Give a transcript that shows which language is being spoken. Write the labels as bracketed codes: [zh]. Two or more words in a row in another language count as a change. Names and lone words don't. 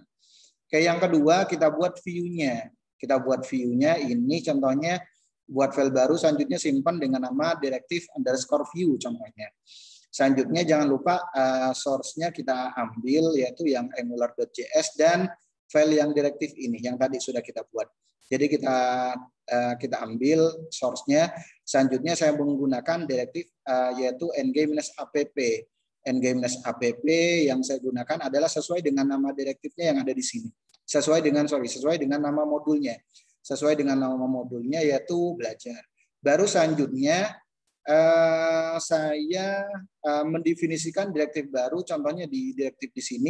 [id] Oke, yang kedua kita buat view-nya. Kita buat view-nya ini contohnya buat file baru, selanjutnya simpan dengan nama directive_view contohnya. Selanjutnya jangan lupa source-nya kita ambil yaitu yang angular.js dan file yang directive ini yang tadi sudah kita buat. Jadi kita ambil source-nya. Selanjutnya saya menggunakan directive yaitu ng-app. ng-app yang saya gunakan adalah sesuai dengan nama direktifnya yang ada di sini. Sesuai dengan nama modulnya. Sesuai dengan nama modulnya yaitu belajar. Baru selanjutnya saya mendefinisikan direktif baru, contohnya di direktif di sini.